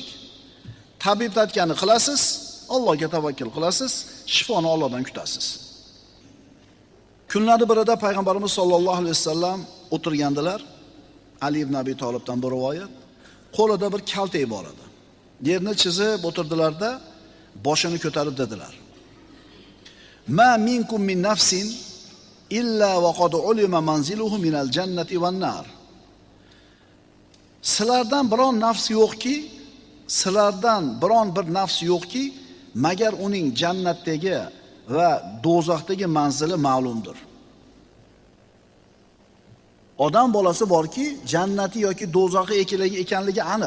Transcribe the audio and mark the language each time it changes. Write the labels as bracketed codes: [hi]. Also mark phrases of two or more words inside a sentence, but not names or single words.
[uz] Tabib aytganini qilasiz, Allohga tavakkul qilasiz, shifoni Allohdan kutasiz. Kunlarning birida payg'ambarimiz [ar] صلى الله عليه وسلم [uz] o'tirgandilar. Ali ibn Abi Talibdan bir rivoyat. Qo'lida bir kaltak bor edi. Yerni chizib o'tirdilarda, boshini ko'tarib dedilar: [ar] "ما منكم من نفس إلا وقد علم منزله من الجنة والنار." [uz] Sizlardan biron nafs yo'qki, sizlardan biron bir nafs yo'qki, magar uning jannatdagi va do'zaxdagi manzili ma'lumdir. Odam bolasi borki, jannati yoki do'zaxi ekanligi aniq.